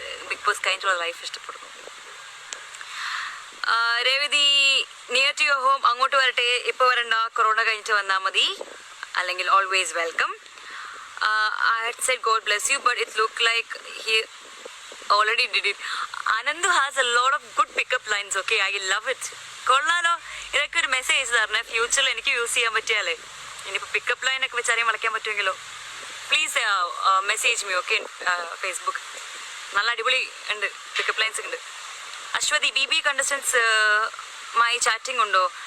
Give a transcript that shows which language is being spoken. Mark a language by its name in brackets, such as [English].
[Malayalam] Big Boss കഴിഞ്ഞിട്ടുള്ള life ഇഷ്ടപ്പെടുന്നു. Revathi, [English] near to your home, [Malayalam] അങ്ങോട്ട് വരട്ടെ? ഇപ്പോൾ വരണ്ട, കൊറോണ കഴിഞ്ഞിട്ട് വന്നാൽ മതി. അല്ലെങ്കിൽ always welcome. [English] I had said God bless you, but it looked like he already did it. Anandu has a lot of good pickup lines, okay? I love it. [Malayalam] കൊള്ളാലോ. ഇതൊക്കെ ഒരു മെസ്സേജ് തരണേ, ഫ്യൂച്ചറിൽ എനിക്ക് യൂസ് ചെയ്യാൻ പറ്റിയാലേ. ഇനിയിപ്പോൾ പിക്കപ്പ് ലൈനൊക്കെ വെച്ച് ആരെയും വളയ്ക്കാൻ പറ്റുമെങ്കിലോ? [English] Please message me, okay? [Malayalam] Facebook നല്ല അടിപൊളി ഉണ്ട്, പിക്കപ്പ് ലൈൻസ് ഉണ്ട്. അശ്വതി, BB കണ്ടസ്റ്റൻസ് മായി ചാറ്റിംഗ് ഉണ്ടോ?